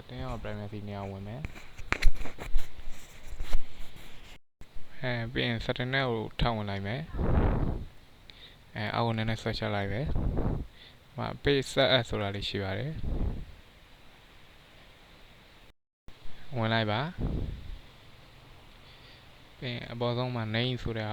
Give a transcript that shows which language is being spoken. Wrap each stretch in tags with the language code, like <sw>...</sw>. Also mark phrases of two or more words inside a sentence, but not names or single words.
<my>တော့ privacy နေရာဝင်မယ်ပြီးရင် setting နဲ့ကိုထပ်ဝင်လိုက်မယ်အောက်ကိုနည်းနည်းဆွဲချလိုက်ပဲ</my> <en>page set as</en> <my>ဆိုတာလေးရှိပါတယ် ဝင်လိုက်ပါပြီးရင်အပေါ်ဆုံးမှာ name ဆိုတဲ့ဟာ</my>